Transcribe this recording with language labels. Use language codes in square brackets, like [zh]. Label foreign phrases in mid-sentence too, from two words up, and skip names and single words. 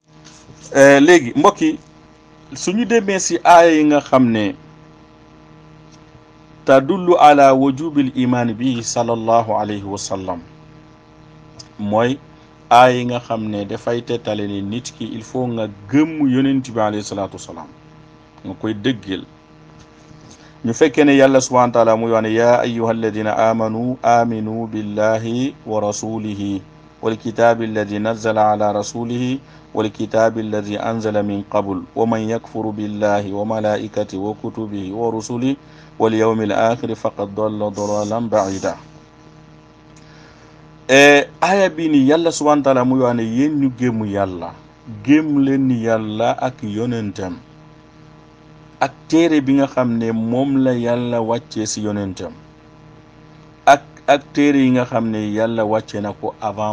[wo] léegi mbokk yi suñu demee si aaya yi nga xam ne [ar] تدل على وجوب الإيمان به صلى الله عليه وسلم [wo] mooy aay yi nga xam ne dafay tettale ni nit ki [fr] il faut [wo] nga gëm yonent bi [ar] عليه الصلاة والسلام [wo] nga koy dëggel ñu fekkee ne yàlla [ar] سبحانه وتعالى [wo] muy wax ne [ar] يا أيها الذين آمنوا آمنوا بالله ورسوله والكتاب الذي نزل على رسوله والكتاب الذي أنزل من قبل ومن يكفر بالله وملائكته وكتبه ورسله واليوم الآخر فقد ضل ضلالا بعيدا [wo] aya bi ni yàlla [ar] سبحانه وتعالى [wo] muy wax ne yéen ñu gëm yàlla gëm leen yàlla ak yonentam ak téere bi nga xam ne moom la yàlla wàccee si yonentam ak téere yi nga xam ne yàlla wàcce na ko avant